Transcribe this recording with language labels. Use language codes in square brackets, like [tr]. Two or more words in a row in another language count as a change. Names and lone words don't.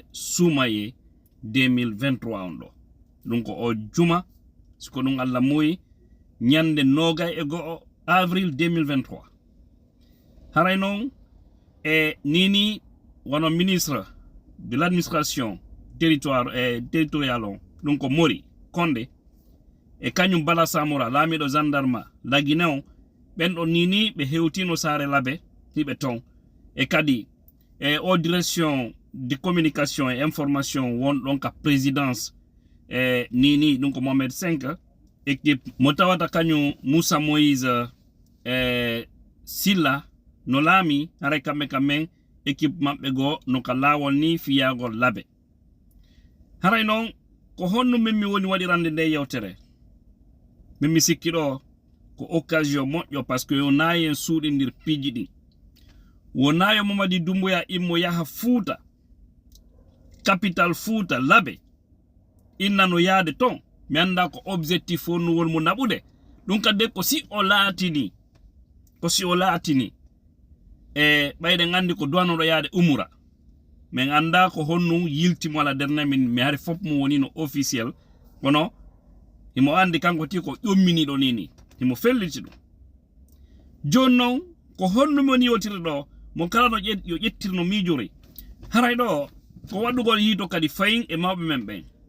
[ff] sumaye 2023 on ɗo ɗum ko o juma siko ɗum Allah muyi ñande nogay e go'o avril 2023 haray non e nini wono [fr] ministre de l'administration territorial [ff] on ɗum ko Mori Condé e kañum Bala Samora laamiɗo gendarme la Guinée on ɓen ɗo nini ɓe hewtino saare labbe hiɓe ton e kadi e o [fr] direction de communication et information [ff] won ɗon ka présidence e nini ɗum ko Mohamed 5 équipe mo tawata kañum Moussa Moïse Silla no laami haray kamɓe équipe maɓɓe go no ka laawol ni fiyagol labbe haray noon ko honno min mi woni waɗirande nde yewtere min mi sikki ɗo ko occasion moƴƴo [fr] par ce que [ff] yo naayi en suuɗindir piiji ɗi wonayo Mamadi Doumbouya immo yaha Fouta capital Fouta labbe innano yaade ton mi anda ko objectif on won mo naɓude ɗum kadi ko si o laatini e ɓayde gandi ko duwanoɗo yaade umura min anda ko honno yiltimo ala derne min mi hari fop mo woni no officiel kono himo andi kanko ti ko ƴomminiɗo nini himo felliti ɗum joni noon ko honno mi woni yewtire ɗo mo kala no yo ƴettirno miijori haray ɗo ko waɗugol yiito kadi fayin e mawɓe men ɓen